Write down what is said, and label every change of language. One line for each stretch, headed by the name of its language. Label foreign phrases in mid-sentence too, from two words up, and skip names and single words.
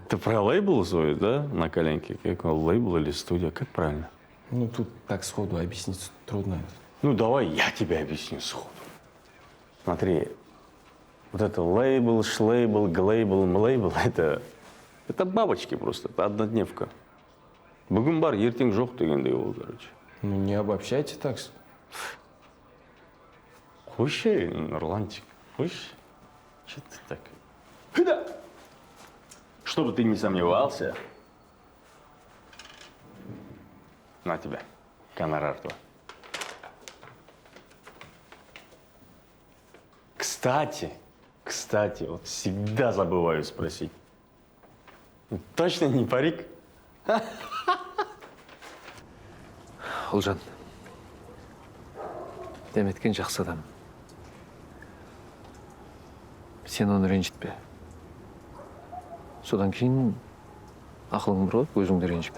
Russian: Ты про лейбл свой, да, на коленке? Как он, лейбл или студия? Как правильно? Ну, тут так сходу объяснить трудно. Ну, давай я тебе объясню сходу. Смотри, вот это лейбл, шлейбл, глейбл, млейбл, это бабочки просто, это однодневка.
Kazakh: Бүгін бар, ертең жоқ дегендей ол, короче.
Russian: Ну, не обобщайте так.
Kazakh: Қойшы, Нурланчик, қойшы.
Russian: Че ты так? Хыда! Чтобы ты не сомневался. На тебя, гонорар твой. Кстати, вот всегда забываю спросить. Точно не парик?
Kazakh: Ұлжан, Дәметкен жақсы адам. Сен оны ренжітпе. Содан кейін ақылың бір ғой, өзіңді ренжітпе.